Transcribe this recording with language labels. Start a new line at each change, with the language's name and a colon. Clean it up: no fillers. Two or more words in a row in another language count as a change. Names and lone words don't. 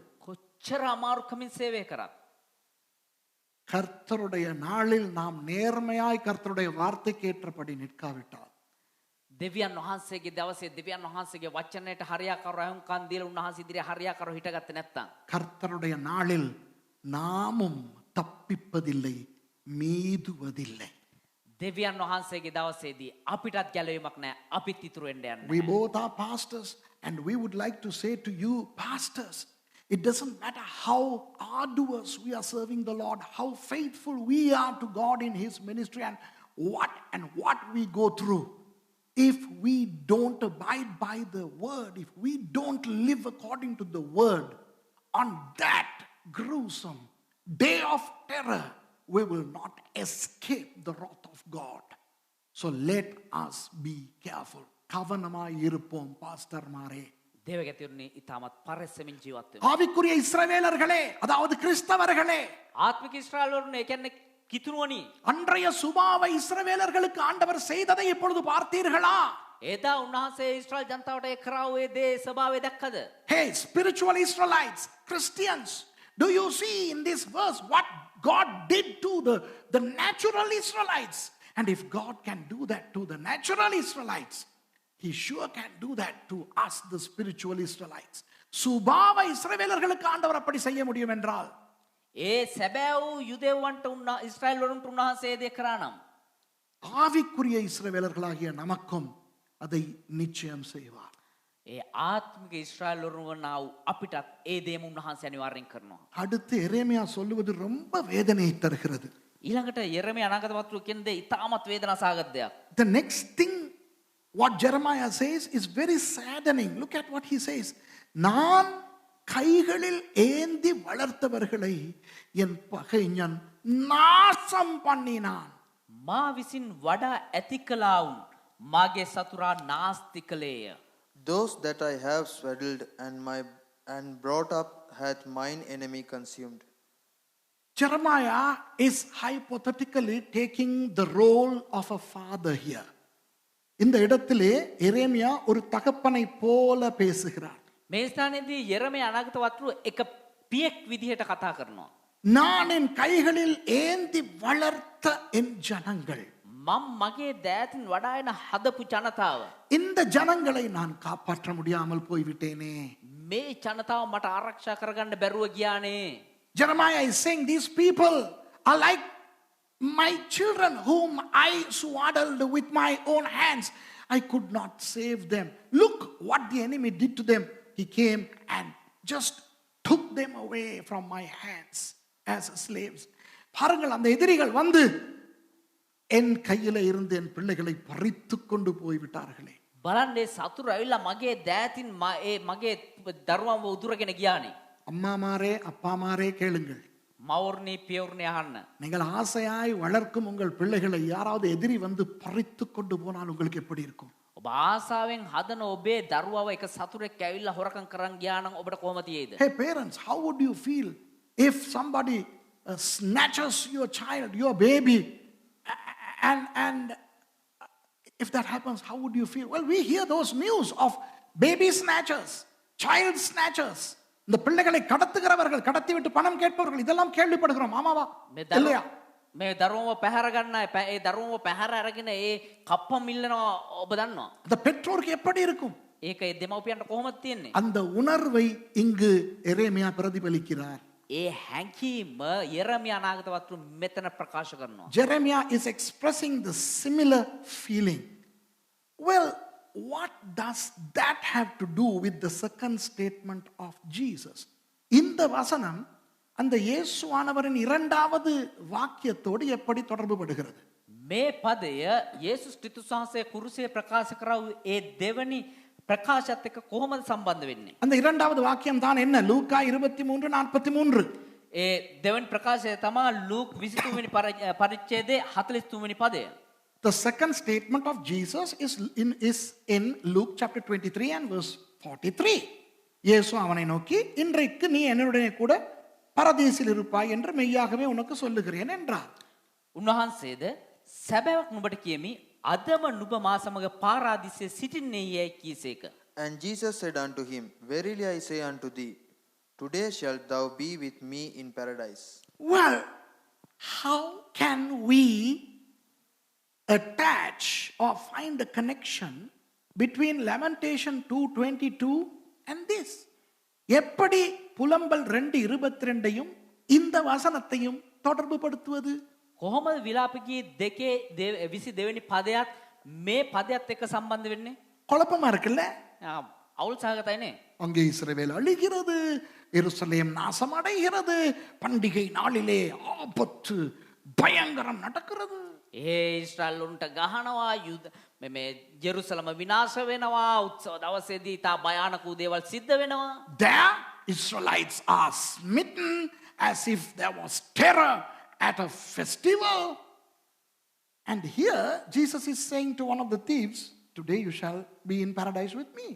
Sinhala: කොච්චර අමාරුකමින් සේවය කරත්
Tamil: கர்த்தருடைய நாளில் நாம் நேர்மையாய் கர்த்தருடைய வார்த்தைக்கு ஏற்றபடி நிற்காவிட்டால்,
Sinhala: දෙවියන් වහන්සේගේ දවසේ දෙවියන් වහන්සේගේ වචනයට හරියාකාරව අහුම්කන් දීලා උන්වහන්සේ ඉදිරියේ හරියාකාරව හිටගත්තේ නැත්නම්
Tamil: கர்த்தருடைய நாளில் நாமும் தப்பிப்பதில்லை, மீதுவதில்லை.
Sinhala: දෙවියන් වහන්සේගේ දවසේදී අපිටත් ගැලවීමක් නැහැ. අපිත් ඉතුරු වෙන්න යන්නේ.
English: We both are pastors, and we would like to say to you, pastors, it doesn't matter how arduous we are serving the Lord, how faithful we are to God in His ministry, and what we go through. If we don't abide by the word, if we don't live according to the word, on that gruesome day of terror, we will not escape the wrath of God. So let us be careful.
Tamil: கவனமாய் இருப்போம் பாஸ்டர்மாரே.
Sinhala: දේවගතිවරුනි ඉතාමත් පරිස්සමින් ජීවත් වෙන්න.
Tamil: ஆவிக்குரிய இஸ்ரவேலர்களே, அதாவது கிறிஸ்தவர்களே,
Sinhala: ආත්මික ඊශ්‍රායල් වරුන් ඒ කියන්නේ කිතුණුවනි.
Tamil: அன்றைய சுபாவை இஸ்ரவேலர்களுக்கு ஆண்டவர் செய்ததை இப்பொழுது பார்த்தீர்களா?
Sinhala: එදා උන්වහන්සේ ඊශ්‍රායල් ජනතාවට ඒ කරා වූ දේ ස්වභාවය දැක්කද?
English: Hey, spiritual Israelites, Christians, do you see in this verse what God did to the natural Israelites? And if God can do that to the natural Israelites, He sure can do that to us, the spiritual Israelites.
Tamil: சுபாவ இஸ்ரவேலர்களுக்கு ஆண்டவர் அப்படி செய்ய முடியும் என்றால்,
Sinhala: ඒ සැබෑ වූ යුදෙව්වන්ට ඊශ්‍රායල් වරුන්ට උන්වහන්සේ දේ කරා නම්
Tamil: ஆவிக்குரிய இஸ்ரவேலர்களாகிய நமக்கும் அதை நிச்சயம் செய்வார்.
Sinhala: ඒ ආත්මික ඊශ්‍රායල් වරුන් වනා වූ අපිටත් ඒ දේම උන්වහන්සේ අනිවාර්යෙන් කරනවා.
Tamil: அடுத்து எரேமியா சொல்லுவது ரொம்ப வேதனையை தருகிறது.
Sinhala: ඊළඟට යෙරමියා අනාගත වස්තු කියන දේ ඉතාමත් වේදනා සහගත දෙයක්.
English: The next thing what Jeremiah says is very saddening. Look at what he says.
Tamil: நான் கைகளில் ஏந்தி வளர்த்தவர்களை என் பகைஞன் நாசம் பண்ணினான்.
Sinhala: මා විසින් වඩා ඇති කළාවුන් මාගේ සතුරා නාස්ති කළේය.
English: Those that I have swaddled and brought up hath mine enemy consumed. Jeremiah is hypothetically taking the role of a father here.
Tamil: இந்த இடத்திலே எரேமியா ஒரு தகப்பனை போல பேசுகிறார்.
Sinhala: මේ ස්ථානයේදී යෙරමියා අනාගත වස්තු එක පියෙක් විදිහට කතා කරනවා.
Tamil: நான் என் கைகளில் ஏந்தி வளர்த்த என் ஜனங்கள்,
Sinhala: මම මගේ දෑතින් වඩා එන හදපු ජනතාව,
Tamil: இந்த ஜனங்களை நான் காப்பாற்ற முடியாமல் போய்விட்டேனே.
Sinhala: මේ ජනතාව මට ආරක්ෂා කරගන්න බැරුව ගියානේ.
English: Jeremiah is saying these people are like my children whom I swaddled with my own hands. I could not save them. Look what the enemy did to them. He came and just took them away from my hands as slaves.
Tamil: பாருங்கள், அந்த எதிரிகள் வந்து என் கையில இருந்து என் பிள்ளைகளை பறித்து கொண்டு போய்விட்டார்களே.
Sinhala: බලන්නේ සතුරු ඇවිල්ලා මගේ දෑතින් මගේ දරුවන්ව උදුරගෙන ගියානේ.
Tamil: அம்மாமாரே அப்பாமாரே கேளுங்கள்.
Sinhala: මවුර්ණී පියවුර්ණී අහන්න.
Tamil: நீங்கள் ஆசையாய் வளர்க்கும் உங்கள் பிள்ளைகளை யாராவது எதிரி வந்து பறித்து கொண்டு போனால் உங்களுக்கு எப்படி இருக்கும்?
Sinhala: ඔබ ආසාවෙන් හදන ඔබේ දරුවව එක සතුරෙක් ඇවිල්ලා හොරකම් කරන් ගියා නම් ඔබට කොහොම තියෙයිද?
English: Hey parents, how would you feel if somebody snatches your child, your baby, and if that happens, how would you feel? Well, we hear those news of baby snatchers, child snatchers.
Tamil: இந்த பிள்ளைகளை கடத்துகிறவர்கள், கடத்தி விட்டு பணம் கேட்பவர்கள், இதெல்லாம் கேள்விப்படுகிறோம். ஆமாவா இல்லையா?
Sinhala: මේ දරුවව පැහැර ගන්න ඒ දරුවව පැහැර අරගෙන ඒ කප්පම් ඉල්ලනවා ඔබ දන්නවා.
Tamil: அந்த பெற்றோருக்கு எப்படி இருக்கும்?
Sinhala: ඒක ඒ දෙමව්පියන්ට කොහොමද තියෙන්නේ?
Tamil: அந்த உணர்வை இங்கு எரேமியா பிரதிபலிக்கிறார்.
Sinhala: ඒ හැඟීම යෙරමියා අනාගත වස්තු මෙතන ප්‍රකාශ කරනවා.
English: Jeremiah is expressing the similar feeling. Well, what does that have to do with the second statement of Jesus?
Tamil: இந்த வசனம் அந்த இயேசுவானவரின் இரண்டாவது வாக்கியத்தோடு எப்படி தொடர்பு படுகிறது?
Sinhala: මේ පදය යේසුස් ක්‍රිස්තුස් වහන්සේ කුරුසියේ ප්‍රකාශ කරව ඒ දෙවනි ප්‍රකාශයත් එක්ක කොහොමද සම්බන්ධ වෙන්නේ?
Tamil: அந்த இரண்டாவது வாக்கியம் தான் என்ன? லூக்கா 23:43.
Sinhala: ඒ දෙවනි ප්‍රකාශය තමයි ලූක් 23 වෙනි පරිච්ඡේදයේ 43 වෙනි පදය.
English: The second statement of Jesus is in Luke chapter 23 and verse 43.
Tamil: இயேசு அவனை நோக்கி, இன்றைக்கு நீ என்னுடனே கூட பரதீசில் இருப்பாய் என்று மெய்யாகவே உனக்கு சொல்லுகிறேன் என்றார்.
Sinhala: උන්වහන්සේද සැබෑවක් නුඹට කියමි, අදම නුඹ මා සමග පාරාදීසයේ සිටින්නේ යයි කීසේක.
English: And Jesus said unto him, Verily I say unto thee, today shalt thou be with me in paradise. Well, how can we attach or find a connection between Lamentation 2:22 and this?
Tamil: எப்படி புலம்பல் 2:22யும் இந்த வசனத்தையும் தொடர்பு படுத்துவது?
Sinhala: කොහොමද විලාපකී 2:22 වෙනි පදයක් මේ පදයට එක්ක සම්බන්ධ වෙන්නේ?
Tamil: குழப்பமா இருக்குல்ல?
Sinhala: අවුල් සහගතයි නේ.
Tamil: அங்கே இஸ்ரவேல் அழிகிறது, எருசலேம் நாசமடைகிறது, பண்டிகை நாளிலே ஆபத்து பயங்கரம் நடக்கிறது.
Sinhala: ඉස්රායල් උන්ට ගහනවා, මේ ජෙරුසලම විනාශ වෙනවා, උත්සව දවසේදී තා භයානක දේවල් සිද්ධ වෙනවා.
English: There Israelites are smitten as if there was terror at a festival. And here Jesus is saying to one of the thieves, today you shall be in paradise with me.